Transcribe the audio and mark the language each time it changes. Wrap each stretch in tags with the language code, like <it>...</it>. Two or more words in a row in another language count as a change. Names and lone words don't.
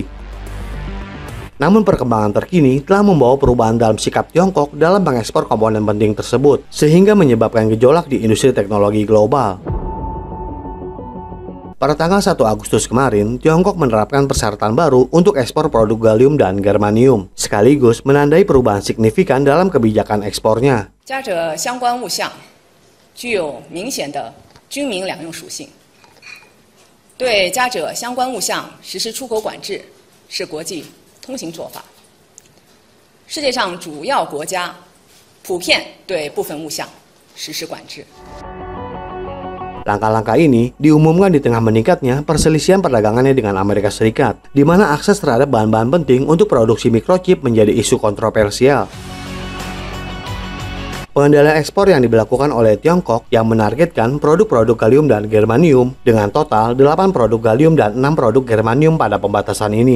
<id>Namun perkembangan terkini telah membawa perubahan dalam sikap Tiongkok dalam mengekspor komponen penting tersebut, sehingga menyebabkan gejolak di industri teknologi global. Pada tanggal 1 Agustus kemarin, Tiongkok menerapkan persyaratan baru untuk ekspor produk gallium dan germanium, sekaligus menandai perubahan signifikan dalam kebijakan ekspornya.</id> <zh>加者相关物项具有明显的军民两用属性，对加者相关物项实施出口管制是国际通行做法。世界上主要国家普遍对部分物项实施管制。</zh> <id>Langkah-langkah ini diumumkan di tengah meningkatnya perselisihan perdagangannya dengan Amerika Serikat, di mana akses terhadap bahan-bahan penting untuk produksi mikrochip menjadi isu kontroversial. Pengendalian ekspor yang diberlakukan oleh Tiongkok yang menargetkan produk-produk gallium dan germanium dengan total 8 produk gallium dan 6 produk germanium pada pembatasan ini.</id>